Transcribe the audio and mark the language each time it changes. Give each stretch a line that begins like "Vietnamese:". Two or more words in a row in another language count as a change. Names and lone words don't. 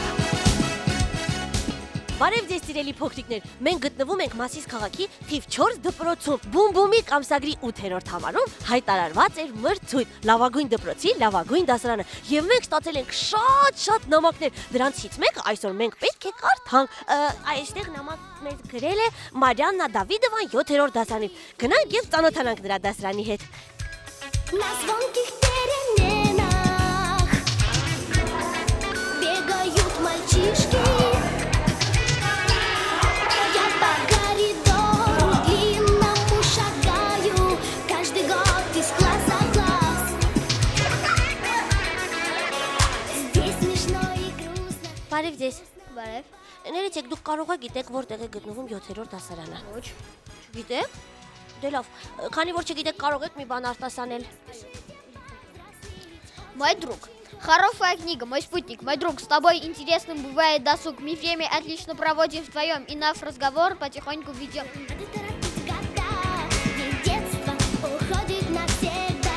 Armenian: Բարև ձեզ սիրելի փոքրիկներ, մենք գտնվում ենք Մասիս քաղաքի թիվ 4 դպրոցում։ Բումբումիկ ամսագրի 8-րդ համարում հայտարարված էր մրցույթ լավագույն դպրոցի լավագույն դասարանը։ Եվ մենք ստացել ենք շատ նամակներ։ Դրանցից մեկը այսօր մենք պետք է կարդանք։ Այստեղ նամակներ գրել է Մարիաննա Դավիդովան 7-րդ դասարանից։ Գնանք եւ ծանոթանանք նրա դասարանի հետ։
Russian: Бегают мальчишки Я по коридору длинному шагаю Каждый год из класса в класс Здесь смешно и грустно
Armenian: Բարև ձեզ։ Բարև Ներեցեք, դուք կարող եք գիտեք որտեղ է гտնվում 7-րդ դասարանը։ Ոչ Գիտեք։ Դե լավ, քանի որ չգիտեք, կարող եք մի бан արտասանել։
Russian: Мой друг Хорошая книга, мой спутник, мой друг, с тобой интересным бывает досуг. Мы время отлично проводим вдвоем, и наш разговор потихоньку ведем. Детство уходит навсегда.